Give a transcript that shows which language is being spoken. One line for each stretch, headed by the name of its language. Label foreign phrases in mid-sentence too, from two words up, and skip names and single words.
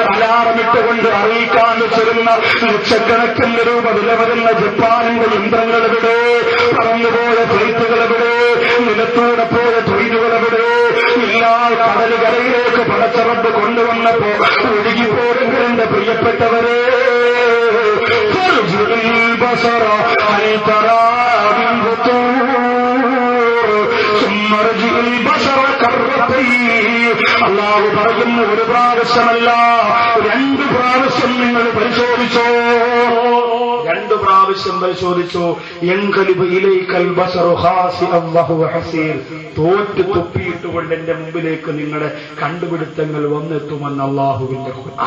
Malayalam: അലാറമിട്ടുകൊണ്ട് അറിയിക്കാൻ വെച്ചിരുന്ന ലക്ഷക്കണക്കിന് രൂപ വില വരുന്ന ജപ്പാനിന്റെ യന്ത്രങ്ങളെവിടെ, പറന്നുപോയ ഫ്ലൈറ്റുകളെവിടെ, നിലത്തൂടെ പോയ ട്രെയിനുകളെവിടെ, എല്ലാ കടലുകരയിലേക്ക് പടച്ചറബ് കൊണ്ടുവന്നപ്പോ ഒഴുകിപ്പോരെങ്കിൽ എന്റെ പ്രിയപ്പെട്ടവരെ,
Arabic: البصر هل ترى من فطور ثم ارجع البصر كرتين.
Malayalam: അല്ലാഹു പറയുന്നു, ഒരു പ്രാവശ്യമല്ല 2 പ്രാവശ്യം നിങ്ങൾ പരിശോധിച്ചോ, 2 പ്രാവശ്യം പരിശോധിച്ചോ.
Arabic: ينقلب إليك البصر خاسئا وهو حسير,
Malayalam: തോറ്റ് തുപ്പിയിട്ടുകൊണ്ട് എന്റെ മുമ്പിലേക്ക് നിങ്ങളുടെ കണ്ടുപിടുത്തങ്ങൾ വന്നെത്തുമെന്ന് അല്ലാഹുവിന്റെ ഖുർആൻ.